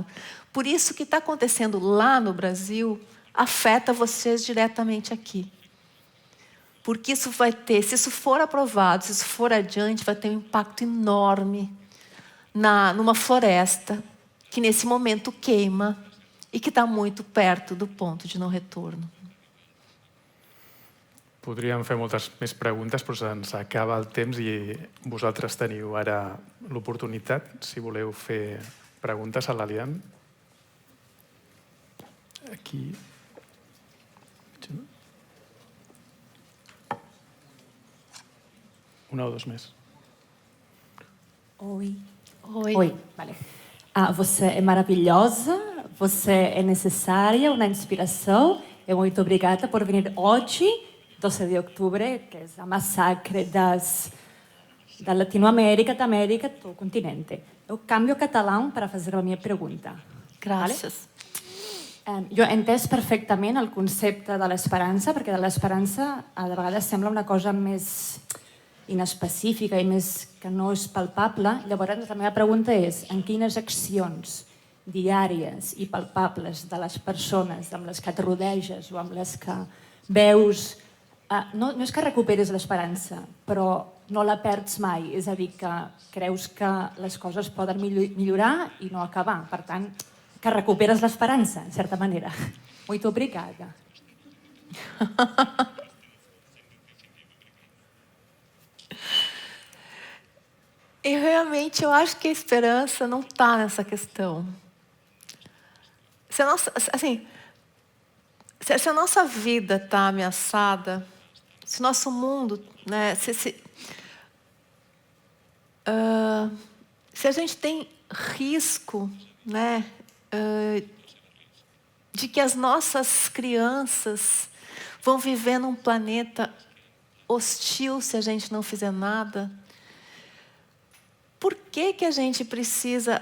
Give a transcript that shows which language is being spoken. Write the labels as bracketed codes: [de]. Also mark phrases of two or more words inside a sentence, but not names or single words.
[pt] Por isso, o que está acontecendo lá no Brasil afeta vocês diretamente aqui. Porque isso vai ter, se isso for aprovado, se isso for adiante, vai ter um impacto enorme numa floresta que nesse momento queima e que está muito perto do ponto de não retorno. [ca] Podríem fer moltes més preguntes, però se'ns acaba el temps i vosaltres teniu ara l'oportunitat, si voleu fer preguntes a l'Alian. Aquí. Una o dos més. [pt] Oi. Oi. [ca] Vale. [pt] Você é maravilhosa, você é necessária, uma inspiração. E muito obrigada por vir hoje, 12 de outubro, que é a massacre da Latinoamérica, da América, do continente. Eu cambio catalão para fazer a minha pergunta. Graças. [ca] Vale? Jo he entès perfectament el concepte de l'esperança, perquè de l'esperança a vegades sembla una cosa més inespecífica i més que no és palpable. Llavors, la meva pregunta és, en quines accions diàries i palpables de les persones amb les que et rodeges o amb les que veus, no és que recuperes l'esperança, però no la perds mai, és a dir, que creus que les coses poden millorar i no acabar. Per tant, que recuperes l'esperança, en certa manera. [pt] Muito obrigada. E realmente eu acho que a esperança não está nessa questão. Se a nossa vida está ameaçada, se o nosso mundo, né, se a gente tem risco, né, de que as nossas crianças vão viver num planeta hostil se a gente não fizer nada, por que a gente precisa...